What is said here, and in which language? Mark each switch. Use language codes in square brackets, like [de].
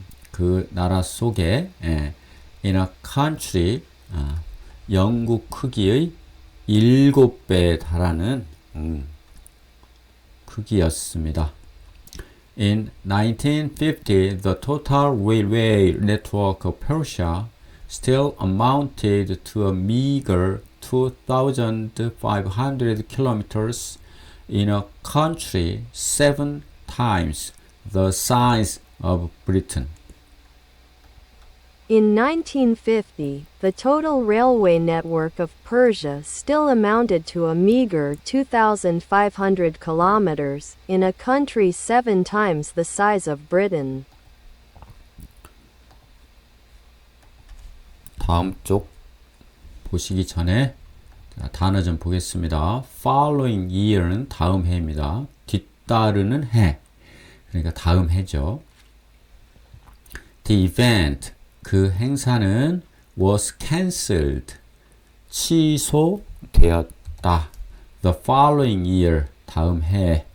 [ko] 그 나라 속에 [en] in a country [ko] 영국 크기의 7배에 달하는 크기였습니다. [en] In 1950, the total railway network of Persia still amounted to a meager 2,500 kilometers in a country 7 times the size of Britain. In 1950, the total railway network of Persia still amounted to a meager 2,500 kilometers in a country 7 times the size of Britain. [ko] 다음 쪽 보시기 전에 단어 좀 보겠습니다. [en] Following year [ko] 는 다음 해입니다. 뒤따르는 해. 그러니까 다음 해죠. [en] The event, [ko] 그 행사는 [en] was cancelled, [ko] 취소되었다. [en] The following year, [ko] 다음 해.